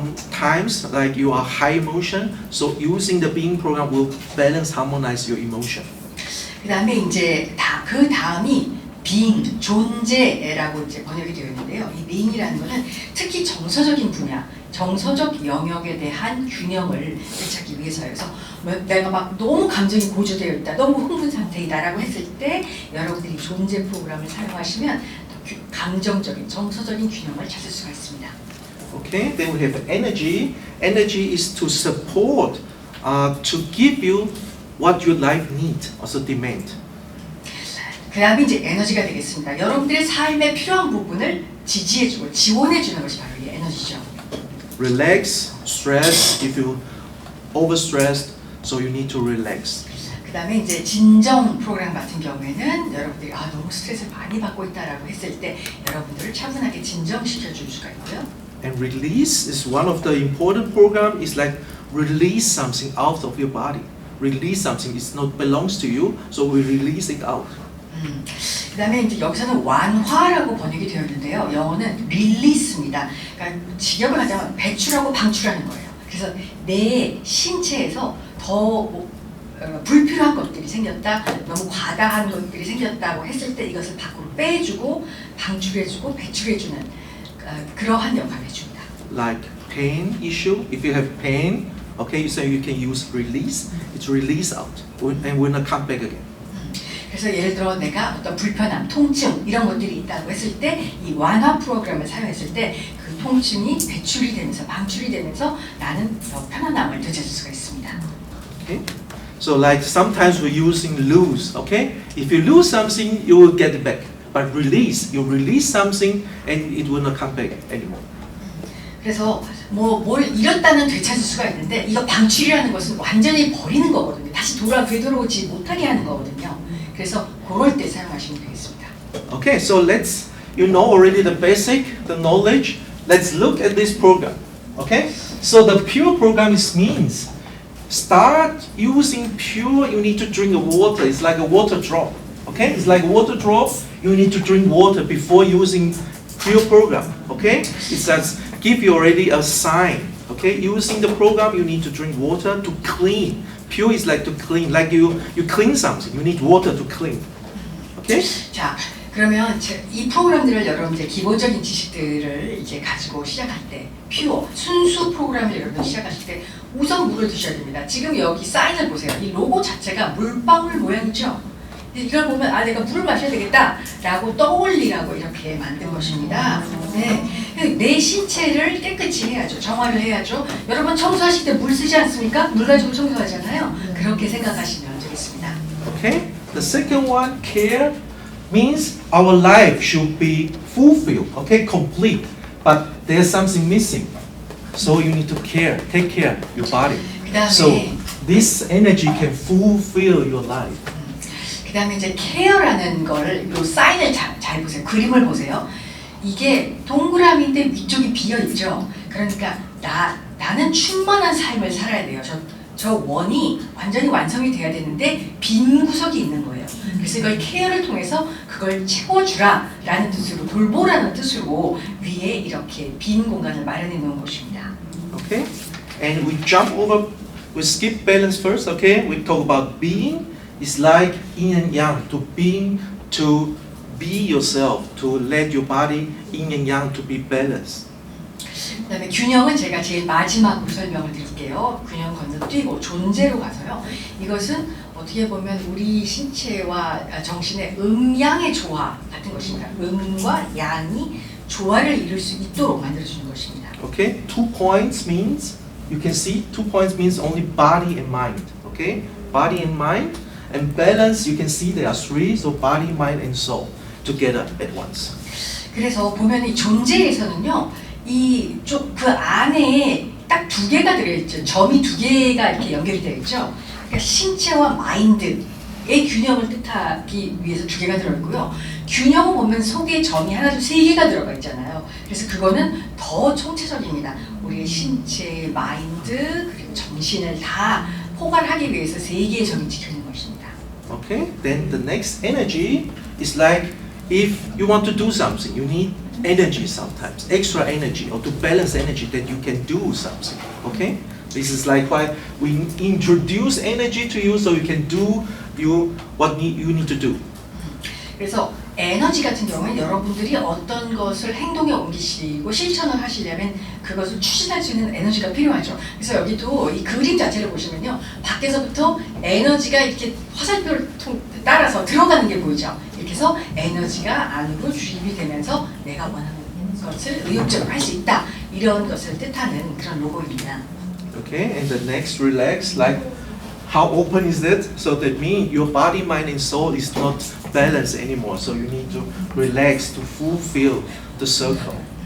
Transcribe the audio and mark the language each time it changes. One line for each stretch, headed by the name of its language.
English: Times like you are high emotion, so using the being program will balance, harmonize your emotion.
Korean: 그 다음에 이제 그 다음이 being, 존재라고 이제 번역이 되어 있는데요. 이 being이라는 것은 특히 정서적인 분야, 정서적 영역에 대한 균형을 되찾기 위해서요. 그래서 내가 막 너무 감정이 고조되어 있다, 너무 흥분 상태이다라고 했을 때 여러분들이 존재 프로그램을 사용하시면 더 감정적인, 정서적인 균형을 찾을 수가 있습니다.
English: Okay, then we have energy. Energy is to support, to give you what your life needs, also demand.
Korean: 그 다음에 이제 에너지가 되겠습니다. 여러분들의 삶에 필요한 부분을 지지해주고 지원해주는 것이 바로 이 에너지죠.
English: Relax, stress. If you overstressed, so you need to relax.
Korean: 그 다음에 이제 진정 프로그램 같은 경우에는 여러분들이 너무 스트레스를 많이 받고 있다라고 했을 때 여러분들을 차분하게 진정시켜 줄 수가 있고요.
English: And release is one of the important program. Is like release something out of your body. Release something. It not belongs to you, so we release it out.
Korean: 그 다음에 이제 여기서는 완화라고 번역이 되어 있는데요. 영어는 release입니다. 그러니까 직역을 하자면 배출하고 방출하는 거예요. 그래서 내 신체에서 더 불필요한 것들이 생겼다, 너무 과다한 것들이 생겼다고 했을 때 이것을 밖으로 빼주고 방출해주고 배출해주는 그러한 역할을 해줍니다.
English: Like pain issue, if you have pain, okay, so you can use release. It's release out, and will not come back again.
Korean: 그래서 예를 들어 내가 어떤 불편함, 통증 이런 것들이 있다고 했을 때 이 완화 프로그램을 사용했을 때 그 통증이 배출이 되면서 방출이 되면서 나는 더 편안함을 되찾을 수가 있습니다.
English: Okay, so like sometimes we're using lose. Okay, if you lose something, you will get it back. But release, you release something, and it will not come back anymore.
Korean: 그래서 뭘 잃었다는 되찾을 수가 있는데 이거 방출이라는 것은 완전히 버리는 거거든요. 다시 되돌아오지 못하게 하는 거거든요. 그래서 그럴 때 사용하시면 되겠습니다.
English: Okay, so you know already the basic, the knowledge. Let's look at this program. Okay, so the pure program means start using pure. You need to drink water. It's like a water drop. Okay, it's like a water drop. You need to drink water before using pure program. Okay, it says give you already a sign. Okay, using the program you need to drink water to clean. Pure is like to clean, like you clean something. You need water to clean. Okay.
Korean: 자, 그러면 이 프로그램들을 여러분 이제 기본적인 지식들을 이제 가지고 시작할 때 퓨어 순수 프로그램을 여러분 시작하실 때 우선 물을 드셔야 됩니다. 지금 여기 사인을 보세요. 이 로고 자체가 물방울 모양이죠. 이걸 보면 아 내가 물을 마셔야 되겠다라고 떠올리라고 이렇게 만든 것입니다. 네, 내 신체를 깨끗이 해야죠. 정화를 해야죠. 여러분 청소하실 때 물 쓰지 않습니까? 물 가지고 청소하잖아요. 그렇게 생각하시면 되겠습니다.
English: Okay. The second one, care, means our life should be fulfilled. Okay, complete. But there's something missing, so you need to take care your body. So this energy can fulfill your life.
Korean: 그 다음에 이제 케어라는 거를 요 사인을 잘 보세요. 그림을 보세요. 이게 동그라미인데 위쪽이 비어있죠. 그러니까 나는 충만한 삶을 살아야 돼요. 저 원이 완전히 완성이 돼야 되는데 빈 구석이 있는 거예요. 그래서 이걸 케어를 통해서 그걸 채워주라 라는 뜻으로 돌보라는 뜻으로 위에 이렇게 빈 공간을 마련해 놓은 것입니다.
English: Okay, and we skip balance first. Okay, we talk about being. It's like yin and yang, to be yourself, to let your body yin and yang to be balanced.
Korean: 그다음에 균형은 제가 제일 마지막으로 설명을 드릴게요. 균형 건너뛰고 존재로 가서요. 이것은 어떻게 보면 우리 신체와 정신의 음양의 조화 같은 것입니다. 음과 양이 조화를 이룰 수 있도록 만들어주는 것입니다.
English: Okay, 2 points means you can see 2 points means only body and mind. Okay, body and mind. And balance, you can see there are 3, so body, mind, and soul together at once.
Korean: 그래서 보면 이 존재에서는요, 그 안에 딱 2개가 들어있죠. 점이 2개가 이렇게 연결이 되어 있죠. 그러니까 신체와 마인드의 균형을 뜻하기 위해서 2개가 들어있고요. 균형을 보면 속에 점이 하나, 둘, 3개가 들어가 있잖아요. 그래서 그거는 더 총체적입니다. 우리의 신체, 마인드, 그리고 정신을 다 포괄하기 위해서 3개의 점이 지켜있는 것입니다.
English: Okay, then the next energy is like if you want to do something, you need energy sometimes, extra energy, or to balance energy that you can do something. Okay, this is like why we introduce energy to you so you can do what you need to do.
Korean: 그래서 에너지 같은 경우는 여러분들이 어떤 것을 행동에 옮기시고 실천을 하시려면 그것을 추진할 수 있는 에너지가 필요하죠. 그래서 여기도 이 그림 자체를 보시면요. 밖에서부터 에너지가 이렇게 화살표를 따라서 들어가는 게 보이죠. 이렇게 해서 에너지가 안으로 주입이 되면서 내가 원하는 것을 의욕적으로 할 수 있다. 이런 것을 뜻하는 그런 로고입니다.
English: Okay, and the next relax, like how open is that? So that means your body, mind, and soul is not balanced anymore. So you need to relax to fulfill the circle.